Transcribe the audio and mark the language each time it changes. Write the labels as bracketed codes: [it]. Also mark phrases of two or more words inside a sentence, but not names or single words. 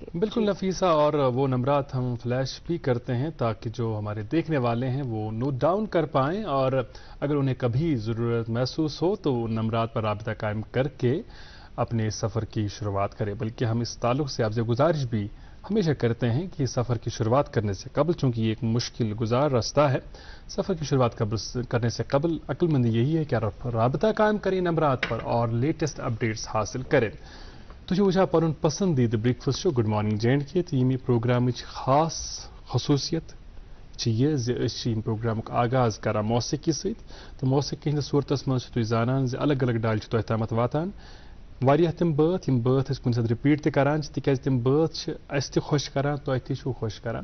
[ur] بالکل نفیسہ، اور وہ نمبرات ہم فلیش بھی کرتے ہیں تاکہ جو ہمارے دیکھنے والے ہیں وہ [en] note down [ur] کر پائیں اور اگر انہیں کبھی ضرورت محسوس ہو تو ان نمبرات پر رابطہ قائم کر کے اپنے سفر کی شروعات کریں. بلکہ ہم اس تعلق سے آپ سے گزارش بھی ہمیشہ کرتے ہیں کہ سفر کی شروعات کرنے سے قبل، چونکہ یہ ایک مشکل گزار راستہ ہے، سفر کی شروعات کرنے سے قبل عقل مندی یہی ہے کہ رابطہ قائم کریں نمبرات پر اور [en] latest updates [ur] حاصل کریں. [ks] تُہۍ وٕچھان پنُن پسندیدٕ [en] breakfast show [ks] گڈ مارننگ جے اینڈ کے تہٕ ییٚمہِ پروگرامٕچ خاص خصوٗصیت چھِ یہِ زِ أسۍ چھِ ییٚمہِ پروگرامُک آغاز کران موسیقی سۭتۍ تہٕ موسیقی ہٕنٛدِس صوٗرتس منٛز چھِ تُہۍ زانان زِ الگ الگ ڈالہِ چھِ تۄہہِ تامَتھ واتان. واریاہ تِم بٲتھ یِم بٲتھ أسۍ کُنہِ ساتہٕ رِپیٖٹ تہِ کران چھِ تِکیازِ تِم بٲتھ چھِ اَسہِ تہِ خۄش کران، تۄہہِ تہِ چھُو خۄش کران.